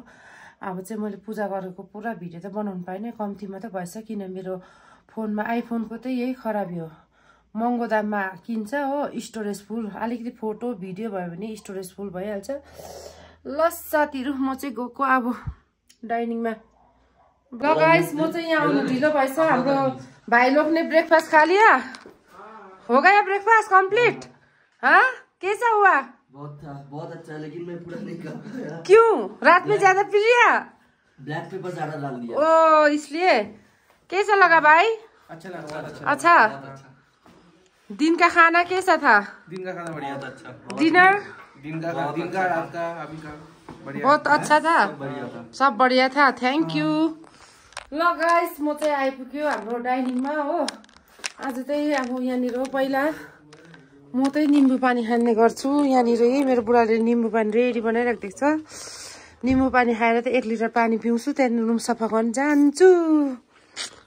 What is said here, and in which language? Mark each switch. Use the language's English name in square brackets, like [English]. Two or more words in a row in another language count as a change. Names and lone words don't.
[Nepali] अब चाहिँ मैले पूजा गरेको पुरा भिडियो त बनाउनु पाइनँ, कम्ती मात्रै भएछ किन मेरो फोनमा आइफोनको चाहिँ यही खराबी हो। महँगो दाममा किन्छ हो, स्टोरेज फुल। अलिकति फोटो भिडियो भयो भने स्टोरेज फुल भइहाल्छ। ल साथीहरु, म चाहिँ गएको अब डाइनिङमा। ल गाइस, म चाहिँ यहाँ आउनु ढिलो भएछ। [Hindi] हाम्रो भाइ लोग ने ब्रेकफास्ट खा लिया? हो गया ब्रेकफास्ट कंप्लीट? हाँ, कैसा हुआ? बहुत अच्छा है, लेकिन मैं पूरा नहीं कर पाया। क्यों? रात में ज्यादा पी लिया? ब्लैक पेपर ज्यादा डाल दिया। ओ, इसलिए। कैसा लगा भाई? अच्छा लगा। अच्छा। दिन का खाना कैसा था? दिन का खाना बढ़िया था। अच्छा। डिनर? दिन का रात का अभी का बढ़िया। बहुत अच्छा था। सब बढ़िया था। [English] Thank you. [Nepali] ल गाइस, म चाहिँ आइपुग्यो हाम्रो डाइनिङमा हो। आज चाहिँ अब यहाँनिर पहिला म चाहिँ निम्बु पानी खाने गर्छु। यहाँनिर मेरो बुढाले निम्बु पानी रेडी बनाइराखेको छ। निम्बु पानी खाएर त 1 लिटर पानी पिउँछु, त्यहाँदेखि रुम सफा गर्न जान्छु।